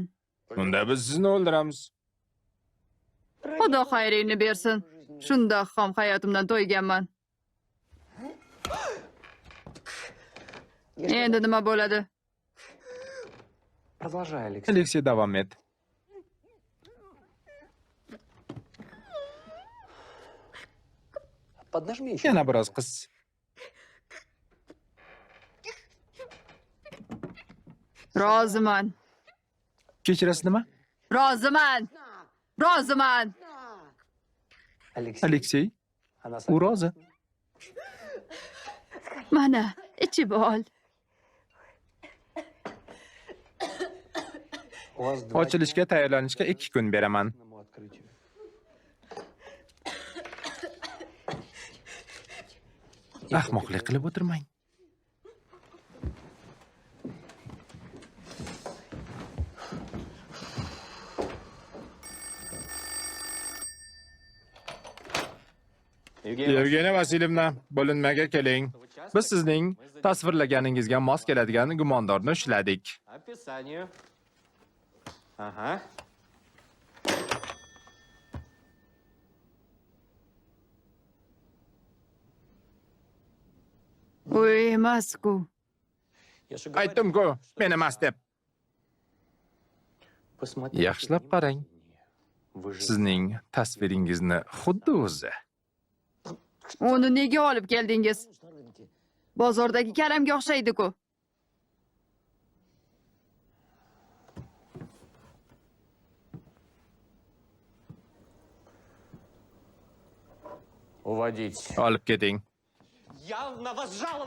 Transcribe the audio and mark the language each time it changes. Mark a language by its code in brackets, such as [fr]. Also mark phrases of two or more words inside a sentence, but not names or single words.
[uz] Unda biz sizni o'ldiramiz. Xudo xayringni bersin. Shunda ham hayotimdan to'yganman. Endi nima bo'ladi? [ru] Продолжай, Алексей. [uz] Aleksey, davom et. [ru] Поднажми еще. [uz] Yana biroz qis. Roziman. Kechirasiz nima? Roziman. Roziman. Алексей. Aleksey, [ru] Она [uz] u rozi. Mana, ichib ol. [ru] У вас 2 [uz] Ochilishga tayyorlanishga 2 kun beraman. [ru] открытию. [uz] Ahmoqlik qilib o'tirmang. Yevgeniya Vasilyevna, bo'linmaga keling. Biz sizning tasvirlaganingizga mos keladigan gumondorni ushladik. [ru] Описанию. Ага. [uz] U emas-ku. Aytdim-ku, men emas deb. [ru] Посмотрите [uz] Yaxshilab qarang. [ru] Вы же [uz] Sizning tasviringizni xuddi o'zi. Uni nega olib keldingiz? Bozordagi karamga o'xshaydi-ku. [ru] Уводить. [uz] Olib keting. [ru] Я на вас жаловался.